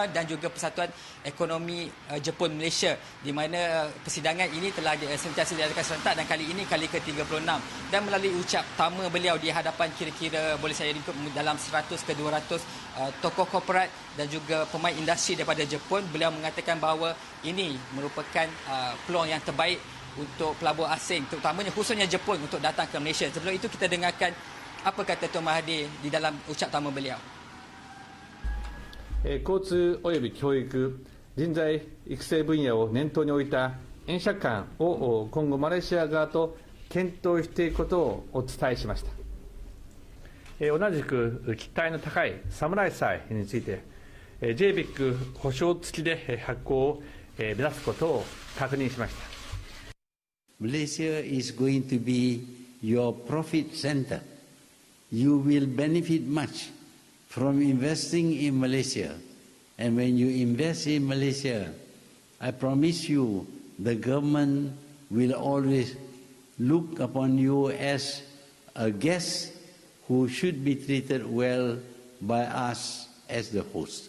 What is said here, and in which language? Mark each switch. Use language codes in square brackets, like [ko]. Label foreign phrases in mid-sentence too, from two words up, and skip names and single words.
[ms] dan juga Persatuan Ekonomi Jepun Malaysia, di mana persidangan ini telah sentiasa diadakan serentak, dan kali ini kali ke-36, dan melalui ucap pertama beliau di hadapan kira-kira boleh saya ringkup dalam 100 ke 200 tokoh korporat dan juga pemain industri daripada Jepun, beliau mengatakan bahawa ini merupakan peluang yang terbaik untuk pelabur asing, terutamanya khususnya Jepun, untuk datang ke Malaysia. Sebelum itu kita dengarkan apa kata Tuan Mahathir di dalam ucap pertama beliau. [ja] 交通および教育、人材育成分野を念頭に置いた円借款を今後マレーシア側と検討していくことをお伝えしました。同じく期待の高い侍債について JBIC 保証付きで発行を目指すことを確認しました。 [en] Malaysia is going to be your profit center. You will benefit much from investing in Malaysia. And when you invest in Malaysia, I promise you the government will always look upon you as a guest who should be treated well by us as the host.